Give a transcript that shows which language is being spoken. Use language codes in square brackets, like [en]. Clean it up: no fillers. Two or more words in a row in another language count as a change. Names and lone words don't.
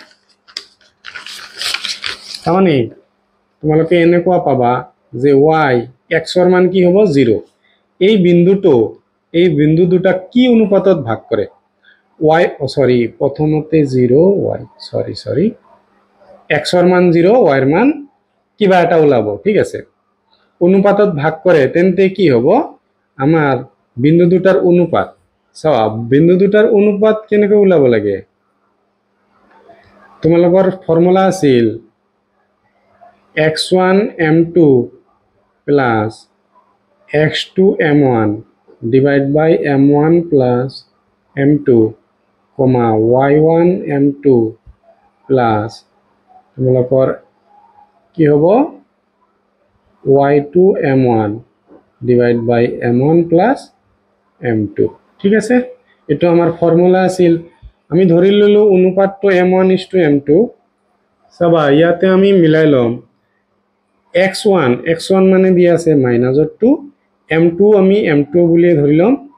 [as] তাৰমানে তোমালোকে এনেকুৱা পাবা যে y x ৰ মান কি হ'ব 0 এই বিন্দু দুটা কি অনুপাতত ভাগ কৰে y সৰি প্ৰথমতে 0 y সৰি x ৰ মান 0 y ৰ মান কিবা এটা ওলাব ঠিক আছে অনুপাতত ভাগ কৰে তেন্তে কি হ'ব আমাৰ বিন্দু দুটাৰ অনুপাত চাও বিন্দু দুটাৰ অনুপাত কেনেকৈ ওলাব লাগে তোমালোকৰ ফৰ্মুলা আছিল [en] x1 m2 plus x2 m1 divide by m1 plus m2 comma y1 m2 plus [as] তোমালোকৰ কি হ'ব [en] y2 m1 divide by m1 plus m2 [as] ঠিক আছে এটো আমাৰ ফৰ্মুলা আছিল আমি ধৰি ললো অনুপাতটো m1:m2 চাবা ইয়াতে আমি মিলাই লম x1 মানে দিয়া আছে -2 m2 আমি m2 বুলি ধৰি লম